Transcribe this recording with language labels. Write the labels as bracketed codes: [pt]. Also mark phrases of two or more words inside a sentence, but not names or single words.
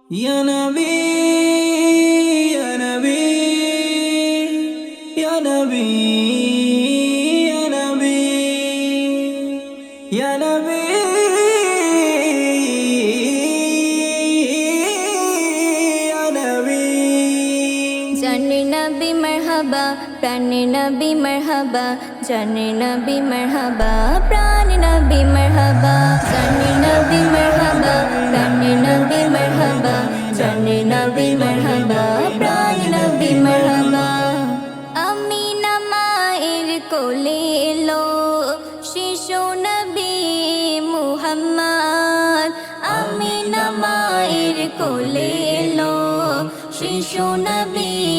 [ar] يا نبي، يا نبي، يا نبي، يا نبي، يا نبي، يا نبي. [bn] জানে নবী মারহাবা প্রাণে নবী মারহাবা জানে নবী মারহাবা প্রাণে নবী মারহাবা জানে নবী মারহাবা প্রাণে নবী মারহাবা জানে নবী মারহাবা প্রাণে নবী মারহাবা আমিনা মায়ের কোলে এলো শিশু নবী মুহাম্মদ আমিনা মায়ের কোলে এলো শিশু নবী